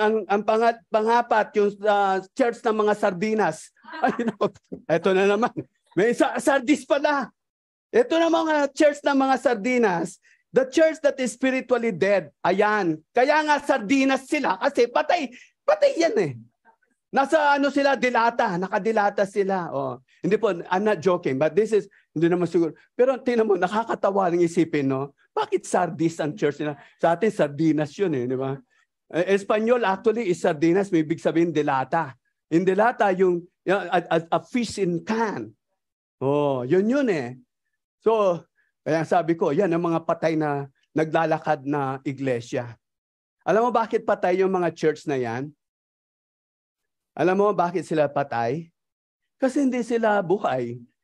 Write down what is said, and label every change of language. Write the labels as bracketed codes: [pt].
[tl] Ang pangapat, yung church ng mga sardinas. Ito na naman. May sardis pala. Ito na mga church ng mga sardinas. [en] The church that is spiritually dead. [tl] Ayan. Kaya nga sardinas sila kasi patay. Patay yan eh. Nasa sila, dilata. Nakadilata sila. Hindi po, [en] I'm not joking, but this is, [tl] hindi naman siguro. Pero tingnan mo, nakakatawa ng isipin, no? Bakit sardis ang church nila? Sa atin, sardinas yun eh, di ba? Espanyol actually is sardinas, may ibig sabihin dilata. [en] In dilata, yung a fish in can. [tl] Yun eh. So, kaya sabi ko, yan ang mga patay na naglalakad na iglesia. Alam mo bakit patay yung mga church na yan? Alam mo bakit sila patay? Kasi hindi sila buhay.